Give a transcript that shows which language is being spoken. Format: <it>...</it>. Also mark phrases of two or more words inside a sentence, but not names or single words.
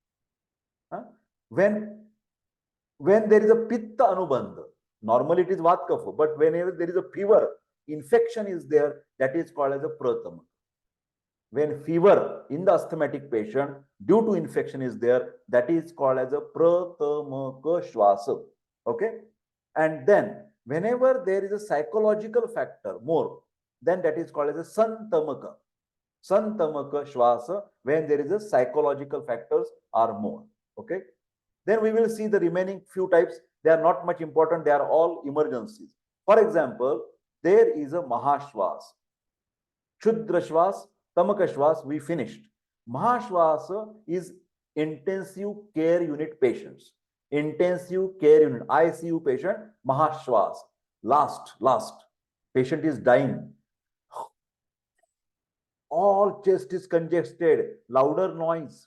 <en>When there is a</en> <sa>pitta anubandha,</sa> <en>normally it is</en> <sa>vat kapha,</sa> <en>but whenever there is a fever, infection is there, that is called as a pratamaka. When fever in the asthmatic patient due to infection is there, that is called as a</en> <sa>pratamaka shwasa.</sa> <en>Okay, and then whenever there is a psychological factor more, then that is called as a</en> <sa>santamaka. Santamaka shwasa,</sa> <en>when there is a psychological factors are more. Okay, then we will see the remaining few types. They are not much important. They are all emergencies. For example, there is a mahashwas,</en> <sa>Shudra shwas, tamaka shwas,</sa> <en>we finished. Mahashwasa is intensive care unit patients. Intensive care unit, ICU patient, mahashwas. Last. Patient is dying. All chest is congested, louder noise.</en>